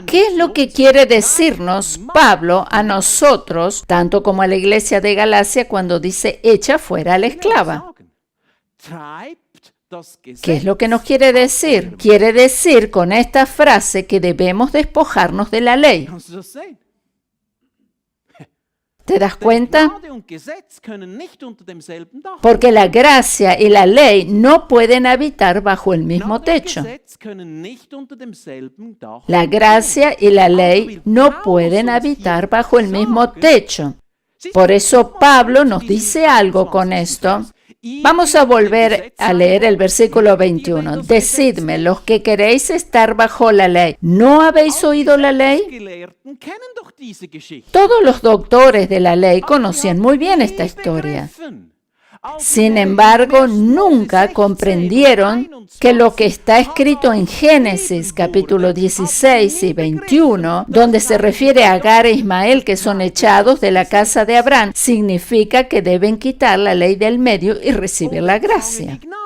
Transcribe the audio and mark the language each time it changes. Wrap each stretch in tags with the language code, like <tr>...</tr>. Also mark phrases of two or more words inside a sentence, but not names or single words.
<es>¿Qué es lo que quiere decirnos Pablo a nosotros, tanto como a la iglesia de Galacia, cuando dice echa fuera a la esclava? ¿Qué es lo que nos quiere decir? Quiere decir con esta frase que debemos despojarnos de la ley. ¿Te das cuenta?</es> <de>Gnade und Gesetz können nicht unter demselben Dach.</de> <es>Porque la gracia y la ley no pueden habitar bajo el mismo</es> <de>Gnade und</de> <es>techo.</es> <de>Gesetz können nicht unter demselben Dach.</de> <es>La gracia y la ley no pueden habitar bajo el mismo techo. Por eso Pablo nos dice algo con esto. Vamos a volver a leer el versículo 21. Decidme, los que queréis estar bajo la ley, ¿no habéis oído la ley?</es> <de>Gelehrten kennen doch diese Geschichte.</de> <es>Todos los doctores de la ley conocían muy bien esta historia. Sin embargo, nunca comprendieron que lo que está escrito en Génesis capítulo 16 y 21, donde se refiere a Agar e Ismael que son echados de la casa de Abraham, significa que deben quitar la ley del medio y recibir la gracia.</es>